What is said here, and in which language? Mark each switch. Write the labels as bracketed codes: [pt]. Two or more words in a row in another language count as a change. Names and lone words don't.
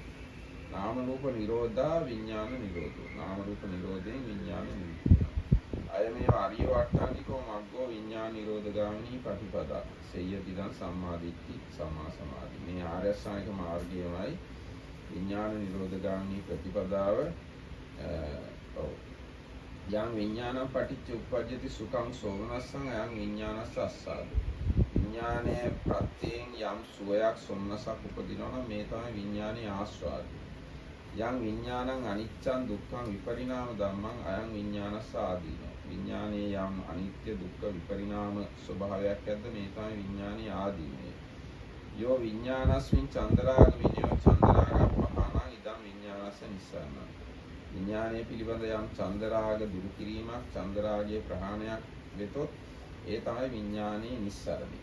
[pi] නාම රූප නිරෝධා, විඥාන නිරෝධෝ. [si] නාම රූප නිරෝධයෙන් විඥාන නිරෝධය. [pi] අය මේ ආර්ය වට්ටානිකෝ මග්ගෝ විඥාන නිරෝධගාමිනී ප්‍රතිපදා. සේයතිදං සම්මාදිට්ඨි සම්මා සමාධි. [si] මේ ආර්ය අෂ්ටාංගික මාර්ගයමයි විඥාන නිරෝධගාමිනී ප්‍රතිපදාව. [pi] යං විඥානං පටිච්ච උප්පජ්ජති සුඛං සෝමනස්සං අයං විඥානස්ස අස්සාද. [si] විඥානයේ ප්‍රත්‍යයෙන් යම් සුවයක් සොම්නසක් උපදිනවා නම් මේ තමයි විඥානයේ ආස්වාදය. [pi] යං විඥානං අනිච්චං දුක්ඛං විපරිණාම ධම්මං අයං විඥානස්ස ආදීනෝ. [si] විඥානයේ යම් අනිත්‍ය දුක්ඛ විපරිණාම ස්වභාවයක් ඇද්ද මේ තමයි විඥානයේ ආදීනය. [pi] යෝ විඥානස්මින් චන්දරාග විනයෝ චන්දරාග පහනං ඉදං විඥානස්ස නිස්සාරණං. [si] විඥානයේ පිළිබඳ යම් චන්දරාග දුරු කිරීමක්, චන්දරාගයේ ප්‍රහාණයක් වෙතොත් ඒ තමයි විඥානයේ නිස්සාරණය.